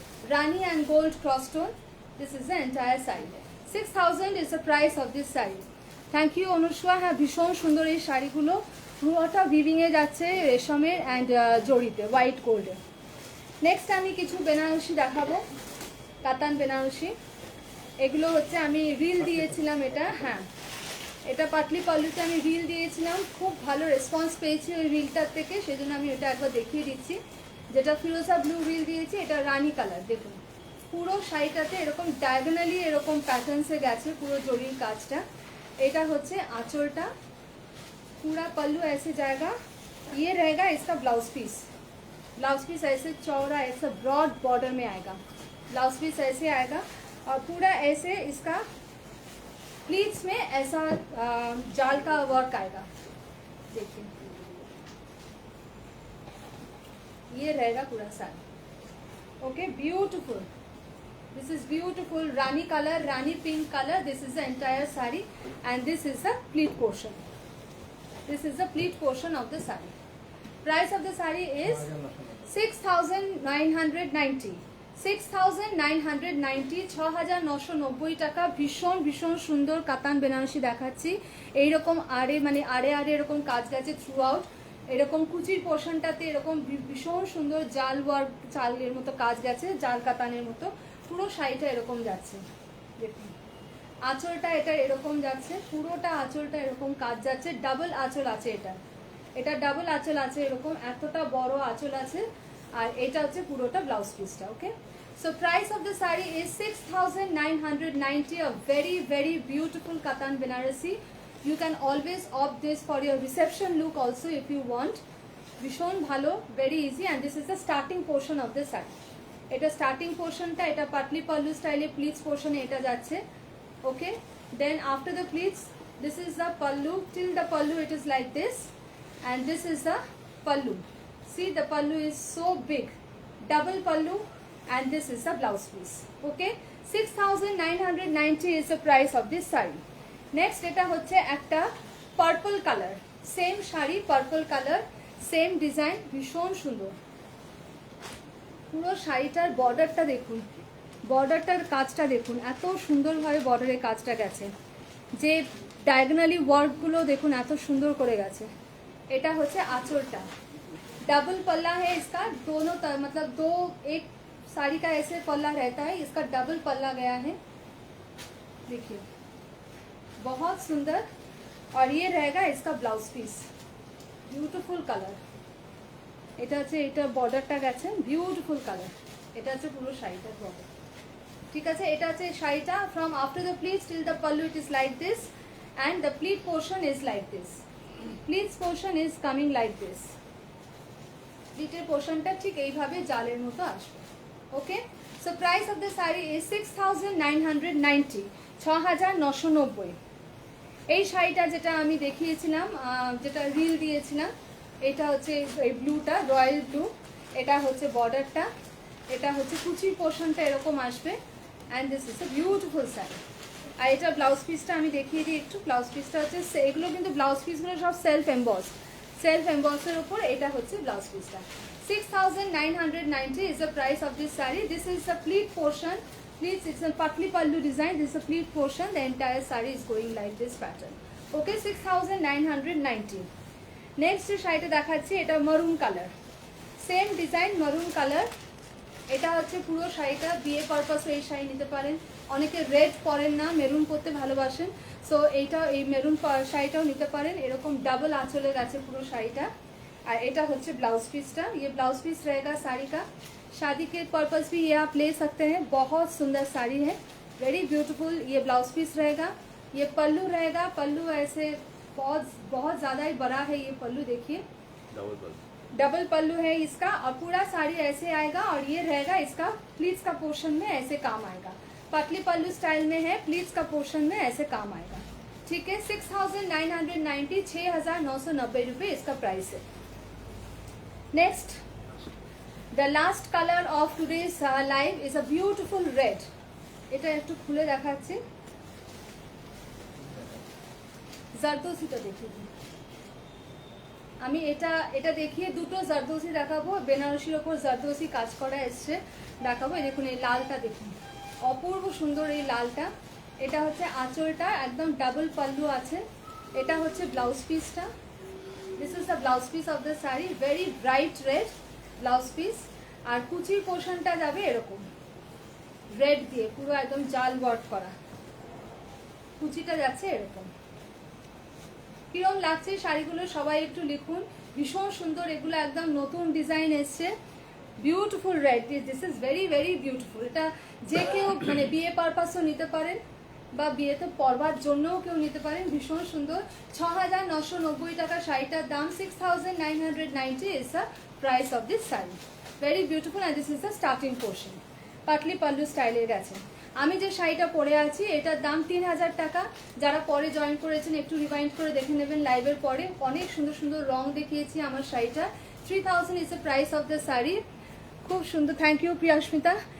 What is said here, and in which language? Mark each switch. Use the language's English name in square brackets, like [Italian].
[English] Rani and gold cross tone. This is the entire saree. 6000 is the price of this saree. Thank you Anushka. [Bangla] হ্যাঁ, ভীষণ সুন্দর এই শাড়িগুলো। পুরোটা উইভিং এ যাচ্ছে রেশমের অ্যান্ড জড়িতে হোয়াইট গোল্ডে। নেক্সট আমি কিছু বেনারসি দেখাবো, কাতান বেনারসি। এগুলো হচ্ছে আমি রিল দিয়েছিলাম, এটা হ্যাঁ এটা পাটলি পল্লুতে আমি রিল দিয়েছিলাম, খুব ভালো রেসপন্স পেয়েছি ওই রিলটার থেকে, সেজন্য আমি এটা একবার দেখিয়ে দিচ্ছি। যেটা ফিরোজা ব্লু রিল দিয়েছি, এটা রানি কালার। দেখুন পুরো শাড়িটাতে এরকম ডায়াগোনালি এরকম প্যাটার্নসে গেছে পুরো জরির কাজটা। এটা হচ্ছে আঁচলটা। [Hindi] पूरा पल्लू ऐसे जाएगा। ये रहेगा इसका ब्लाउज पीस। ब्लाउज पीस ऐसे चौड़ा ऐसा ब्रॉड बॉर्डर में आएगा। ब्लाउज पीस ऐसे आएगा और पूरा ऐसे इसका प्लीट्स में ऐसा जाल का वर्क आएगा। देखिए ये रहेगा पूरा sari. [English] Okay, beautiful. This is beautiful rani colour, rani pink colour. This is the entire sari and this is the pleat portion. This is the pleat portion of the saree. Price of the saree is 6990. [Bangla] 6990, 6990 টাকা। ভীষণ ভীষণ সুন্দর কাতান বেনারসি দেখাচ্ছি। এইরকম আড়ে মানে আড়ে আড়ে এরকম কাজ গেছে থ্রু আউট। এরকম কুচির পোর্শনটাতে এরকম ভীষণ সুন্দর জাল ওয়ার্ক, চালের মতো কাজ গেছে, জাল কাতানের মতো। পুরো শাড়িটা এরকম যাচ্ছে। দেখুন আঁচলটা এটা এরকম যাচ্ছে, পুরোটা আঁচলটা এরকম কাজ যাচ্ছে। ডাবল আঁচল আছে এটা ডাবল আঁচল আছে, এরকম এতটা বড় আঁচল আছে। আর এটা হচ্ছে পুরোটা ব্লাউজ পিসটা। [English] Okay, so price of the sari is 6990। a very very beautiful katan banarasi. You can always opt this for your reception look also if you want. [Bangla] ভীষণ ভালো, [English] very easy, and this is the starting portion of the sari. [Bangla] এটা starting পোর্শনটা, এটা পাটলি পাল্লু স্টাইলে pleats পোর্শনে এটা যাচ্ছে। [English] Okay, then after the pleats, this is the pallu. Till the pallu it is like this, and this is the pallu. See, the pallu is so big, double pallu, and this is the blouse piece. Okay, 6990 is the price of this saree. [Bangla] Next এটা হচ্ছে একটা purple colour, same sari purple colour, same design, ভীষণ সুন্দর। পুরো শাড়িটার বর্ডারটা দেখুন, বর্ডারটার কাজটা দেখুন, এত সুন্দরভাবে বর্ডারের কাজটা গেছে। যে ডায়াগোনালি ওয়ার্কগুলো দেখুন এত সুন্দর করে গেছে। এটা হচ্ছে আঁচলটা, [Hindi] डबल पल्ला है इसका, दोनों मतलब दो एक साड़ी का ऐसे पल्ला रहता है, इसका डबल पल्ला गया है, देखिए बहुत सुंदर। और ये रहेगा इसका ब्लाउज पीस, ब्यूटीफुल कलर। [Bangla] এটা হচ্ছে এটা বর্ডারটা গেছে বিউটিফুল কালার, এটা হচ্ছে পুরো শাড়িটার বর্ডার। ঠিক আছে, এটা হচ্ছে শাড়িটা [English] From after the pleats till the pallu it is like this and the pleat portion is like this, pleats portion is coming like this. [Bangla] প্লিটের পোর্শনটা ঠিক এইভাবে জালের মতো আসবে। [English] Okay, so price of the sari is 6990, 6990। [Bangla] এই শাড়িটা যেটা আমি দেখিয়েছিলাম, যেটা রিল দিয়েছিলাম, এটা হচ্ছে এই ব্লুটা, রয়্যাল ব্লু। এটা হচ্ছে বর্ডারটা, এটা হচ্ছে কুচির পোর্শনটা এরকম আসবে [English] And this is a beautiful sari. [Bangla] আর এটা ব্লাউজ পিসটা আমি দেখিয়ে দিই একটু। ব্লাউজ পিসটা হচ্ছে, এগুলো কিন্তু ব্লাউজ পিসগুলো সব সেলফ এম্বসের উপর। এটা হচ্ছে ব্লাউজ পিসটা। [English] 6990 is the price of this saree. This is the pleat portion. Pleats, it's a patli pallu design. This is a pleat portion. The entire saree is going like this pattern. Okay, 6990. [Bangla] Next শাড়িটা দেখাচ্ছি, এটা মারুন colour, same design মারুন colour. এটা হচ্ছে পুরো শাড়িটা বিয়ে পারপাসে এই শাড়ি নিতে পারেন। অনেকে রেড পরেন না, মেরুন পরতে ভালোবাসেন, সো এইটা এই মেরুন শাড়িটাও নিতে পারেন। এরকম ডাবল আঁচলের আছে পুরো শাড়িটা। [Hindi] और [Bangla] এটা হচ্ছে [Hindi] ब्लाउज पीसটা, ये ब्लाउज पीस रहेगा साड़ी का। शादी के पर्पस भी ये आप ले सकते हैं, बहुत सुंदर साड़ी है, [English] Very beautiful. [Hindi] ये ब्लाउज पीस रहेगा, ये पल्लू रहेगा। पल्लू ऐसे बहुत ज़्यादा ही बड़ा है ये पल्लू, देखिए डबल पल्लू है इसका। और पूरा साड़ी ऐसे आएगा और ये रहेगा इसका प्लीट्स का पोर्शन में ऐसे काम आएगा। पतली पल्लू स्टाइल में है, प्लीट्स का पोर्शन में ऐसे काम आएगा। ठीक है, 6990, 6990 रुपये इसका प्राइस है। [English] Next, the last color of today's live is a beautiful red. [Bangla] এটা একটু খুলে দেখাচ্ছি, জারদোসিটা দেখিয়ে দিই আমি। এটা দেখিয়ে দুটো জারদোসি দেখাবো, বেনারসির ওপর জারদোসি কাজ করা এসছে দেখাবো। দেখুন এই লালটা দেখুন, অপূর্ব সুন্দর এই লালটা। এটা হচ্ছে আঁচলটা, একদম ডাবল পাল্লু আছে। এটা হচ্ছে ব্লাউজ পিসটা, [English] This is the blouse piece of the sari, very bright red blouse piece. [Bangla] আর কুচির পোর্শনটা যাবে এরকম রেড দিয়ে, পুরো একদম জাল ওয়ার্ক করা, কুচিটা যাচ্ছে এরকম। কিরম লাগছে শাড়িগুলো সবাই একটু লিখুন, ভীষণ সুন্দর। এগুলো একদম নতুন ডিজাইন এসছে, [English] Beautiful red, this is very very beautiful. [Bangla] এটা যে কেউ মানে বিয়ে পারপাসও নিতে পারেন বা বিয়েতে পরবার জন্যও কেউ নিতে পারেন, ভীষণ সুন্দর। 6990 টাকা শাড়িটার দাম। [English] 6990 is the price of this sari, very beautiful. And this is the starting portion, [Bangla] Patli pallu স্টাইলের গেছে। আমি যে শাড়িটা পরে আছি এটার দাম 3000 টাকা। যারা পরে জয়েন করেছেন একটু রিমাইন্ড করে দেখে নেবেন লাইভের পরে, অনেক সুন্দর সুন্দর রং দেখিয়েছি আমার শাড়িটা। [English] 3000 is the price of the sari, [Bangla] খুব সুন্দর। [English] Thank you Priyasmita.